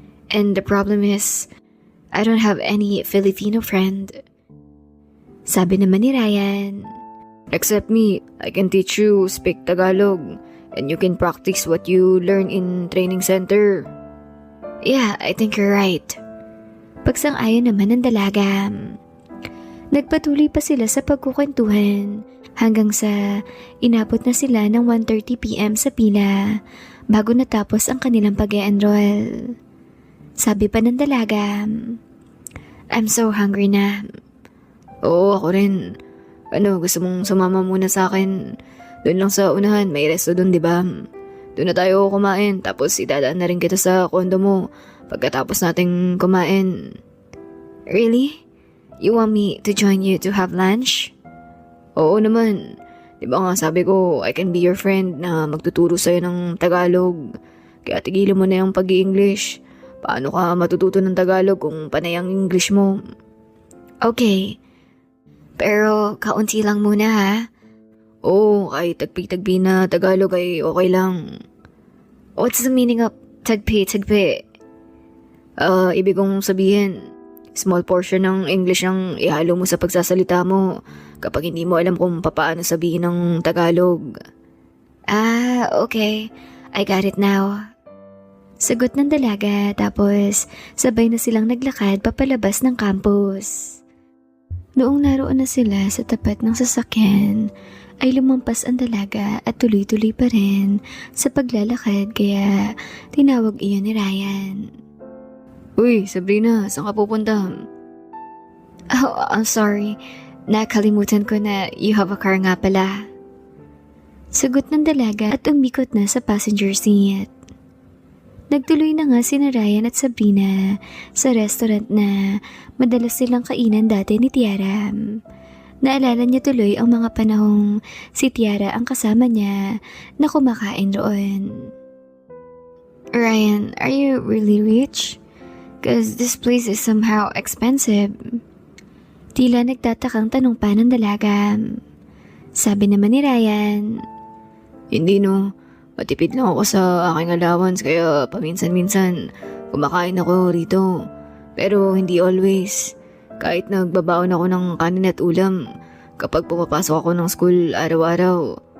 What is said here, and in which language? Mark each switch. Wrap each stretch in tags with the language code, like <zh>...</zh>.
<en>And the problem is, I don't have any Filipino friend.</en> <tl>Sabi naman ni Ryan,</tl> <en>Except me, I can teach you speak Tagalog and you can practice what you learn in training center. Yeah, I think you're right.</en> <tl>Pagsang-ayon naman ng dalaga. Nagpatuloy pa sila sa pagkukwentuhan hanggang sa inabot na sila ng 1:30 PM sa pila bago natapos ang kanilang pag-e-enroll. Sabi pa ng dalaga,</tl> <en>I'm so hungry</en> <tl>na. Oo, ako rin. Ano, gusto mong sumama muna sa akin? Doon lang sa unahan, may resto doon, di ba? Doon na tayo kumain, tapos idadaan na rin kita sa kondo mo pagkatapos nating kumain.</tl> <en>Really? You want me to join you to have lunch?</en> <tl>Oo naman. Di ba nga sabi ko,</tl> <en>I can be your friend</en> <tl>na magtuturo sa'yo ng Tagalog. Kaya tigilan mo na yung pag-i-English. Paano ka matututo ng Tagalog kung panay ang English mo? Okay. Pero kaunti lang muna ha. Oo, kahit tagpi-tagpi na Tagalog ay okay lang.</tl> <en>What's the meaning of tagpi-tagpi?</en> <tl>Ibig kong sabihin,</tl> <en>small portion</en> <tl>ng English ang ihalo mo sa pagsasalita mo kapag hindi mo alam kung paano sabihin ng Tagalog.</tl> <en>Ah, okay. I got it now.</en> <tl>Sagot ng dalaga tapos sabay na silang naglakad papalabas ng campus. Noong naroon na sila sa tapat ng sasakyan, ay lumampas ang dalaga at tuloy-tuloy pa rin sa paglalakad kaya tinawag iyon ni Ryan. Uy, Sabrina, saan ka pupunta?</tl> <en>Oh, I'm sorry.</en> <tl>Nakalimutan ko na</tl> <en>you have a car</en> <tl>nga pala. Sagot ng dalaga at umikot na sa passenger seat. Nagtuloy na nga sina Ryan at Sabrina sa restaurant na madalas silang kainan dati ni Tiara. Naalala niya tuloy ang mga panahong si Tiara ang kasama niya na kumakain roon.</tl> <en>Ryan, are you really rich? Cause this place is somehow expensive.</en> <tl>Tila nagtatakang tanong pa ng dalaga. Sabi naman ni Ryan, Hindi no, matipid lang ako sa aking allowance kaya paminsan-minsan kumakain ako rito. Pero hindi always. Kahit nagbabaon ako ng kanin at ulam kapag pumapasok ako ng school araw-araw.</tl>